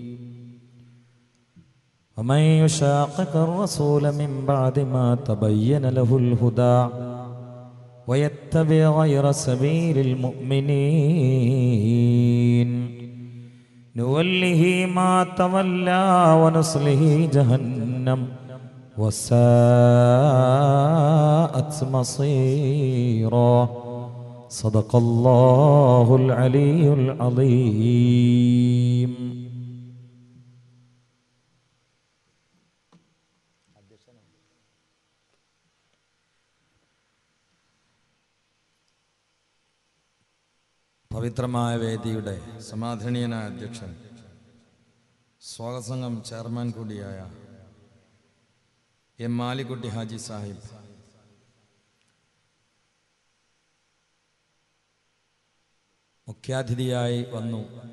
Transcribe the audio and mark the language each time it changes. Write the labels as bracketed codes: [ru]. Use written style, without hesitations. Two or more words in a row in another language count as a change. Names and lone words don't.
[ar] ومن يشاقق الرسول من بعد ما تبين له الهدى ويتبع غير سبيل المؤمنين نوله ما تولى ونصله جهنم وساءت مصيرا. صدق الله العلي العظيم. [ml] പവിത്രമായ വേദിയുടെ സമാധാനീയനായ അധ്യക്ഷൻ, സ്വാഗത സംഘം ചെയർമാൻ കൂടിയായ എം മാലിക്കുട്ടി ഹാജി സാഹിബ്, മുഖ്യാതിഥിയായി വന്നു.